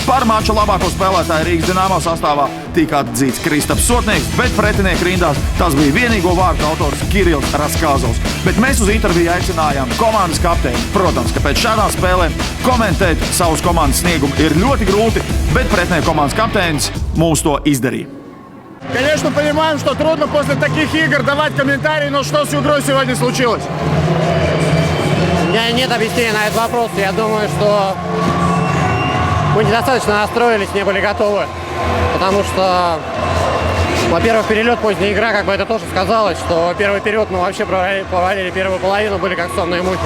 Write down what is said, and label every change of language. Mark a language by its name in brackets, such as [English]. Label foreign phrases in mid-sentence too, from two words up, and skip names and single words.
[Latvian] Par mača labāko spēlētāju Rīgas Dinamo sastāvā tika atzīts Kristaps Sotnieks, bet pretinieku rindās tas bija vienīgo vārtu autors Kirills Raskazovs. Bet mēs uz interviju aicinājām komandas kapteini. Protams, ka pēc šādām spēlēm komentēt savus komandas sniegumu ir ļoti grūti, bet pretinieku komandas kapteinis mums to izdarīja. [Russian] Конечно, понимаем, что трудно после таких игр давать комментарии, но что с игрой сегодня случилось? У меня нет объяснения на этот вопрос. Я думаю, что мы недостаточно настроились, не были готовы. Потому что, во-первых, перелет, поздняя игра, как бы это тоже сказалось, что первый период мы вообще провалили первую половину, были как сонные мухи.